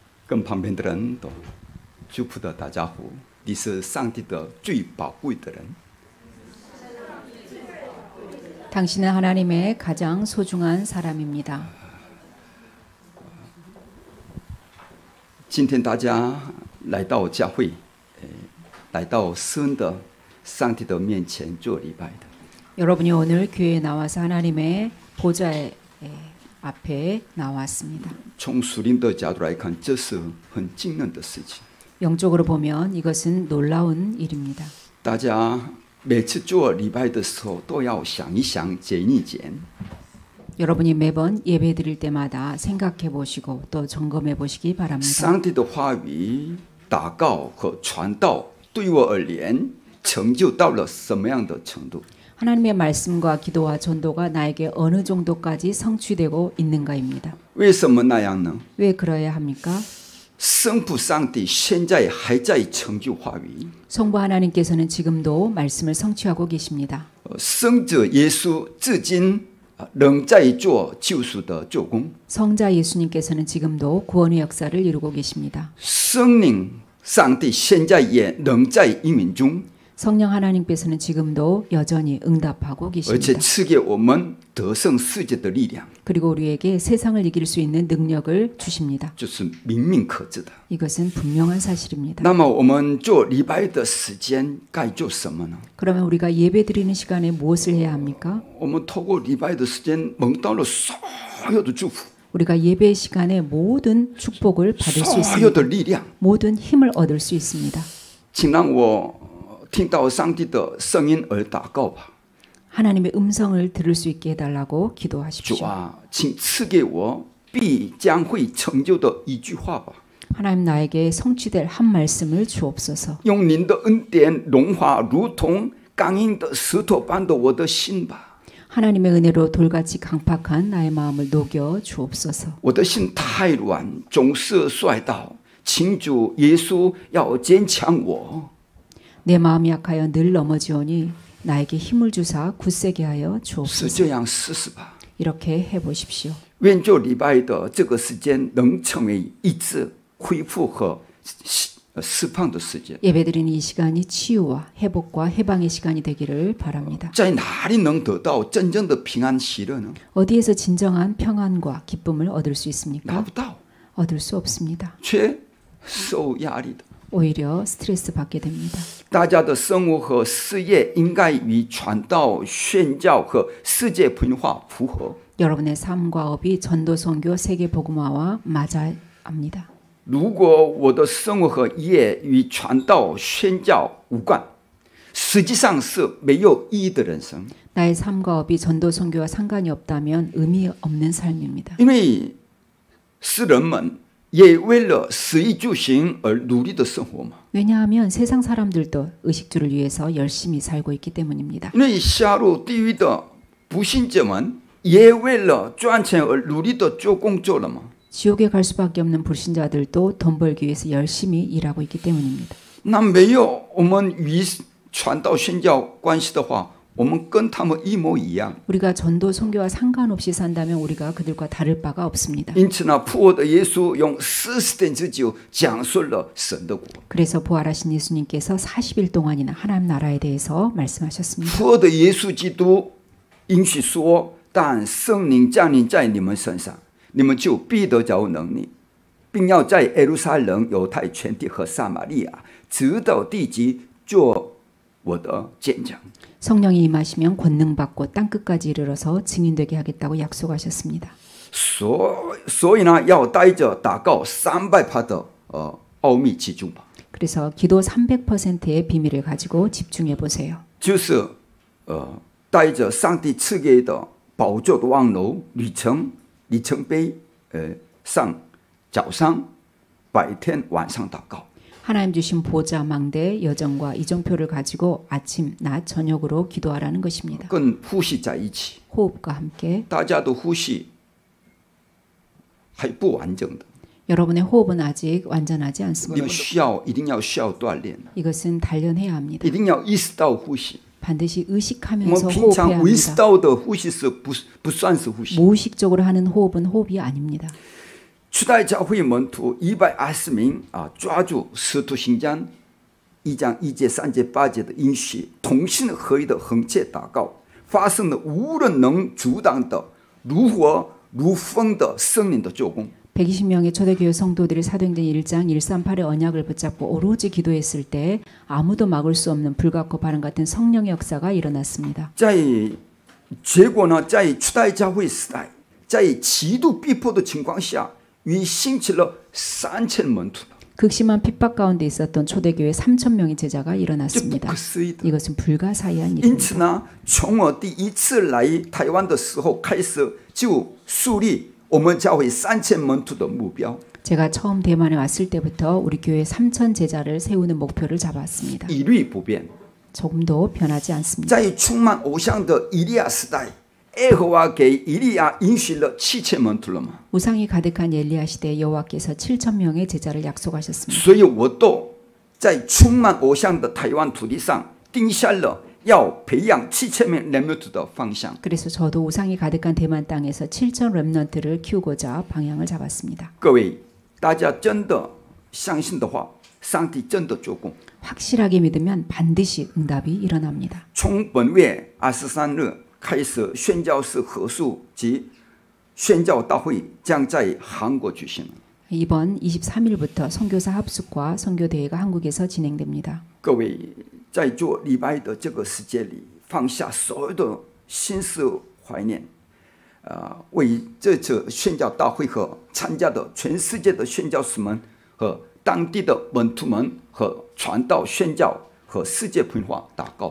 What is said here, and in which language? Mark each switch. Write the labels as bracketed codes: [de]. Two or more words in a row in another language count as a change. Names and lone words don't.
[zh] 跟旁边的人都祝福的打招呼。你是上帝的最宝贵的人。 [ko] 당신은 하나님의 가장 소중한 사람입니다. [zh] 今天大家来到教会，来到神的上帝的面前做礼拜的。 [ko] 여러분이 오늘 교회에 나와서 하나님의 보좌 앞에 나왔습니다. [zh] 从属灵的角度来看，这是很惊人的事情。 [ko] 영적으로 보면 이것은 놀라운 일입니다. [zh] 大家每次做礼拜的时候，都要想一想、检一检。 [ko] 여러분이 매번 예배 드릴 때마다 생각해 보시고 또 점검해 보시기 바랍니다. [zh] 上帝的话语、祷告和传道，对我而言，成就到了什么样的程度？ [ko] 하나님의 말씀과 기도와 전도가 나에게 어느 정도까지 성취되고 있는가입니다. [zh] 为什么那样呢？ [ko] 왜 그러야 합니까? [zh] 圣父上帝现在还在成就话语。 [ko] 성부 하나님께서는 지금도 말씀을 성취하고 계십니다. [zh] 圣者耶稣至今仍在做救赎的做工。 [ko] 성자 예수님께서는 지금도 구원의 역사를 이루고 계십니다. [zh] 圣灵上帝现在也仍在应允中， [ko] 성령 하나님께서는 지금도 여전히 응답하고 [zh] 而且 [ko] 계십니다. [zh] 赐给我们得胜世界的力量， [ko] 그리고 우리에게 세상을 이길 수 있는 능력을 주십니다. [zh] 这是明明可知的。 [ko] 이것은 분명한 사실입니다. [zh] 那么我们做礼拜的时间该做什么呢？ [ko] 그러면 우리가 예배 드리는 시간에 무엇을 해야 합니까? [zh] 我们透过礼拜的时间蒙到了所有的祝福， [ko] 우리가 예배 시간에 모든 축복을 받을 수 [zh] 所有的 [ko] 있습니다. [zh] 力量。 [ko] 모든 힘을 얻을 수 있습니다. [zh] 请让我听到上帝的声音而祷告吧。 [ko] 하나님의 음성을 들을 수 있게 해달라고 [zh] 主 [ko] 기도하십시오. [zh] 啊，请赐给我必将会成就的一句话吧。 [ko] 하나님 나에게 성취될 한 말씀을 주옵소서. [zh] 用您的恩典融化如同刚硬的石头般的我的心吧。 [ko] 하나님의 은혜로 돌같이 강팍한 나의 마음을 녹여 주옵소서. [zh] 我的心太软，总是摔倒，请主耶稣要坚强我。 [ko] 내 마음이 약하여 늘 넘어지오니 나에게 힘을 주사 굳세게 하여 [zh] 是 [ko] 주옵소서. [zh] 这样试试吧。 [ko] 이렇게 해보십시오. [zh] 愿做礼拜的这个时间能成为医治、恢复和释放的时间。 [ko] 예배드리는 이 시간이 치유와 회복과 해방의 시간이 되기를 바랍니다. [zh] 在哪里能得到真正的平安喜乐呢？ [ko] 어디에서 진정한 평안과 기쁨을 얻을 수 [zh] 拿 [ko] 있습니까? [zh] 不到， [ko] 얻을 수 없습니다. [zh] 却受压力的。 [ko] 오히려 스트레스 받게 됩니다. [zh] 大家的生活和事业应该与传道、宣教和世界文化符合。 [ko] 여러분의 삶과 업이 전도 선교 세계 복음화와 맞아야 합니다. [zh] 如果我的生活和业与传道、宣教无关，实际上是没有意义的人生。 [ko] 나의 삶과 업이 전도 선교와 상관이 없다면 의미 없는 삶입니다. [zh] 因为世人们也为了食衣住行而努力的生活嘛。 [ko] 왜냐하면 세상 사람들도 의식주를 위해서 열심히 살고 있기 때문입니다. [zh] 因为下入地狱的不信者们也为了赚钱而努力的做工作了嘛。 [ko] 지옥에 갈 수밖에 없는 불신자들도 돈 벌기 위해서 열심히 일하고 있기 때문입니다. [zh] 那没有我们与传道宣教关系的话，我们跟他们一模一样。 [ko] 우리가 전도 선교와 상관없이 산다면 우리가 그들과 다를 바가 없습니다. [zh] 因此呢，复活的耶稣用40天之久讲述了神的国。 [ko] 그래서 부활하신 예수님께서 40일 동안이나 하나님 나라에 대해서 말씀하셨습니다. [zh] 复活的耶稣基督应许说：“但圣灵降临在你们身上，你们就必得着能力，并要在耶路撒冷、犹太全地和撒玛利亚，直到地极，做我的见证。” [ko] 성령이 임하시면 권능 받고 땅 끝까지 이르러서 증인되게 하겠다고 약속하셨습니다. [zh] 所以呢，要带着祷告300%的奥秘集中吧。 [ko] 그래서 기도 300%의 비밀을 가지고 집중해 보세요. [zh] 就是带着上帝赐给的宝座的望楼里程碑，上早上、白天、晚上祷告。 [ko] 하나님 주신 보좌 망대 여정과 이정표를 가지고 아침, 낮, 저녁으로 기도하라는 것입니다. [zh] 跟呼吸在一起， [ko] 호흡과 함께 [zh] 大家的呼吸还不完整的， [ko] 여러분의 호흡은 아직 완전하지 [zh] 你 [ko] 않습니다. [zh] 们一定要需要锻炼， [ko] 이것은 단련해야 합니다. [zh] 一定要意识到呼吸。 [ko] 반드시 [zh] 我们 [ko] 의식하면서 [zh] 平 [ko] 호흡해야 [zh] 常意识 [ko] 합니다. [zh] 到的呼吸是不算是呼吸。 [ko] 무의식적으로 하는 호흡은 호흡이 아닙니다. [zh] 初代教会门徒120名抓住使徒行传1章1节3节8节的应许，同心合一的横切祷告，发生了无人能阻挡的如火如风的圣灵的做工。 [ko] 120명의 초대교회 성도들이 사도행전 1장 138의 언약을 붙잡고 오로지 기도했을 때 아무도 막을 수 없는 불같고 바람 같은 성령의 역사가 일어났습니다. [zh] 结果呢，在初代教会时代，在极度逼迫的情况下，与兴起了3000门徒。 [ko] 극심한 핍박 가운데 있었던 초대교회 3,000명의 제자가 일어났습니다. 이것은 불가사의한 [zh] 因此 [ko] 일입니다. [zh] 呢，从我第一次来台湾的时候开始，就树立我们教会3000门徒的目标。 [ko] 제가 처음 대만에 왔을 때부터 우리 교회 3,000 제자를 세우는 목표를 잡았습니다. [zh] 一律不变。 [ko] 조금도 변하지 않습니다. [zh] 在充满偶像的以利亚时代，耶和华给以利亚应许了7000门徒了嘛？ [ko] 우상이 가득한 엘리야 시대에 여호와께서 7,000명의 제자를 약속하셨습니다. [zh] 所以我都在充满偶像的台湾土地上定下了要培养7000名 렘넌트 的方向。 [ko] 그래서 저도 우상이 가득한 대만 땅에서 7,000 렘넌트를 키우고자 방향을 잡았습니다. [zh] 各位，大家真的相信的话，上帝真的做工。 [ko] 확실하게 믿으면 반드시 응답이 일어납니다. [zh] 从本月23日开始，宣教士合宿及宣教大会将在韩国举行。 [ko] 이번 23일부터 선교사 합숙과 선교대회가 한국에서 진행됩니다. [zh] 各位，在做礼拜的这个世界里，放下所有的心思怀念，为这次宣教大会和参加的全世界的宣教士们和当地的门徒们和传道宣教和世界文化祷告。